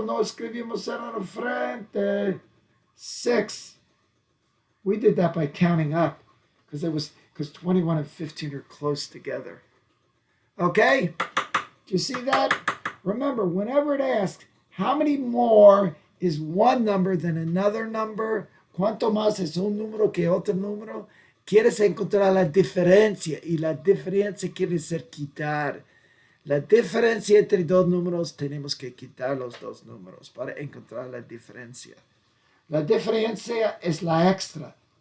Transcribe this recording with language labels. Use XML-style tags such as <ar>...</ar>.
<es>No escribimos 0 en frente. 6.</es> <en>We did that by counting up because 21 and 15 are close together. Okay? Do you see that? Remember, whenever it asks, how many more is one number than another number?</en> <es>¿Cuánto más es un número que otro número? Quieres encontrar la diferencia, y la diferencia quiere decir quitar. La diferencia entre dos números, tenemos que quitar los dos números para encontrar la diferencia. La diferencia es la extra.</es>